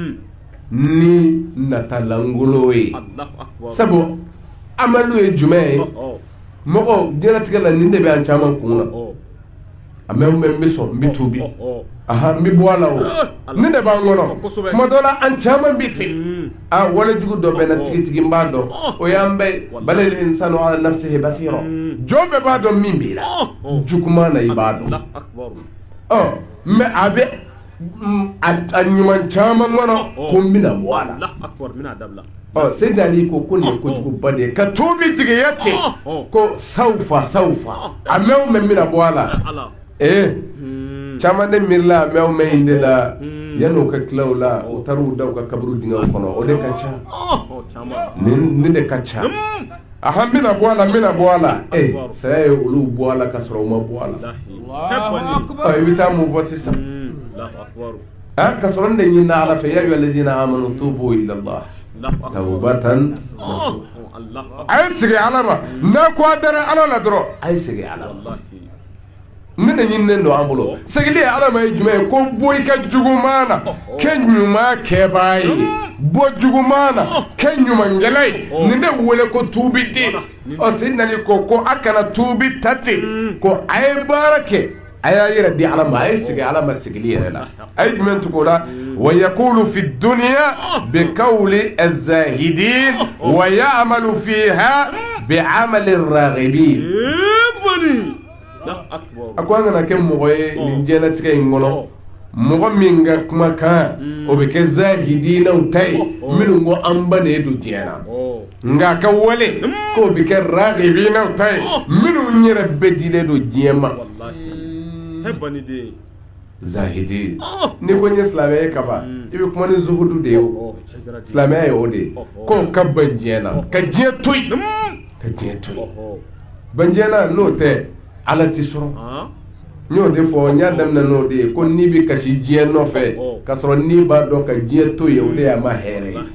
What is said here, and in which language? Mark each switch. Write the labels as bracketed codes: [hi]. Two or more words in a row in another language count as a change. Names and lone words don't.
[bm] ni natalangolo ye sabu amalu ye jumɛn ye mɔgɔ diɲɛlatigɛ la nin de bɛ an caman kun na a mɛ n bɛ sɔn n bɛ tuubi n bɛ bɔ a la o ne de b'an kɔnɔ kuma dɔ la an caman bɛ ten a wale jugu dɔ bɛ na tigitigi n b'a dɔn o y'an bɛɛ [ar] بل الإنسان على نفسه بصيرة [bm] jɔn bɛɛ b'a dɔn min b'i la juguman na i b'a dɔn mɛ a bɛ a ɲuman caman kɔnɔ ko n bɛna bɔ a la Seydina Ali ko nin ye kojuguba de ye ka tuubi jigiya ten ko sawfa a mɛn o mɛn bɛna bɔ a la caman de miirila a mɛn o mɛn in de la yan'o ka tila o la o taara u da u ka kaburu dingɛw kɔnɔ o de ka ca nin de ka ca n bɛna bɔ a la saya ye olu bɔ a la ka sɔrɔ u ma bɔ a la i bɛ taa mun fɔ sisan ka sɔrɔ n de ɲinina ala fɛ [ar] يا أيها الذين آمنوا توبوا إلى الله توبة نصوحا [bm] a ye segin ala ma n'a ko a dara ala la dɔrɔn a ye segin ala ma ne de ɲininen don an bolo segili ye ala ma ye jumɛn ye ko bɔ i ka juguman na kɛ ɲuman kɛbaa ye bɔ juguman na kɛ ɲumankɛla ye nin de wele ko tuubi den Seydina Ali ko a kana tuubi ta ten ko a ye baara kɛ a y'a yɛrɛ di ala ma a ye segin ala ma segili yɛrɛ la a ye jumɛn tugu o la [ar] و يقول في الدنيا بقول الزاهدين و يعمل فيها بعمل الراغبين [bm] a ko an kana kɛ mɔgɔ ye nin diɲɛlatigɛ in kɔnɔ mɔgɔ min ka kumakan o bɛ kɛ zahidinaw ta ye minnu ko an ba de ye don diɲɛ na nka a ka wale k'o bɛ kɛ raghibinaw ta ye minnu yɛrɛ bɛɛ dilen don diɲɛ ma zahidi ni ko n ye silamɛya ye kaban i bɛ kuma ni zuhudu de ye o silamɛya ye o de ye ko ka ban diɲɛ na ka diɲɛ to yen ka diɲɛ to yen ban diɲɛ na n'o tɛ ala ti sɔrɔ n y'o de fɔ n y'a daminɛ n'o de ye ko n'i bɛ kasi diɲɛ nɔfɛ ka sɔrɔ n'i b'a dɔn ka diɲɛ to yen o de y'a ma hɛrɛ